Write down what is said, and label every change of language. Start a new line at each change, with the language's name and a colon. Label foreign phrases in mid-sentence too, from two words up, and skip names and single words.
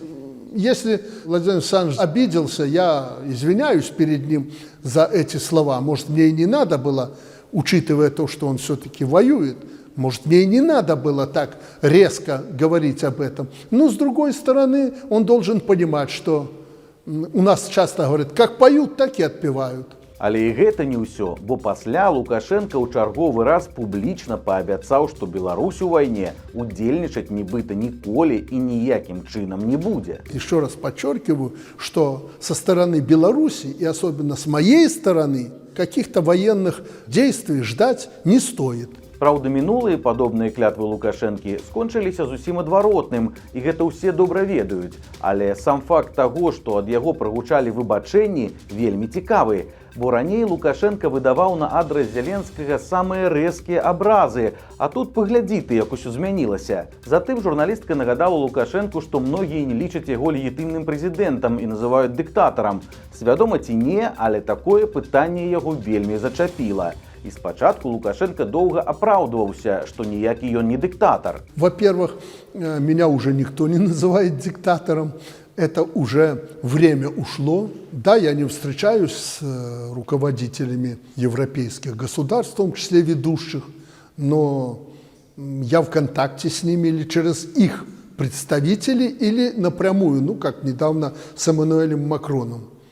Russian: Если Владимир Александрович обиделся, я извиняюсь перед ним за эти слова. Может, мне и не надо было, учитывая то, что он все-таки воюет, может, мне и не надо было так резко говорить об этом. Но, с другой стороны, он должен понимать, что у нас часто говорят, как поют, так и отпевают.
Belarusian: Але і гэта не ўсё, бо пасля Лукашенко ў чарговы раз публічна паабяцаў, што Беларусь у вайне удзельнічаць нібыта ніколі і ніякім чынам не будзе.
Russian: Еще раз подчеркиваю, что со стороны Беларуси и особенно с моей стороны каких-то военных действий ждать не стоит.
Belarusian: Праўда, мінулыя падобныя клятвы Лукашэнкі скончыліся зусім адваротным, і гэта ўсе добра ведаюць. Але сам факт таго, што ад яго прагучалі выбачэнні, вельмі цікавы. Бо раней Лукашенко выдаваў на адрас Зеленскага самыя рэзкія абразы, а тут паглядзі ты, як усё змянілася. Затым журналістка нагадала Лукашенку, што многія не лічаць яго легітымным прэзідэнтам і называюць дыктатарам. Свядома ці не, але такое пытанне яго вельмі зачапіла. І спачатку Лукашенко доўга апраўдваўся, што ніякі ён не дыктатар.
Russian: Во-первых, меня уже никто не называет диктатором. Это уже время ушло. Да, я не встречаюсь с руководителями европейских государств, в том числе ведущих, но я в контакте с ними или через их представителей, или напрямую, как недавно с Эммануэлем Макроном.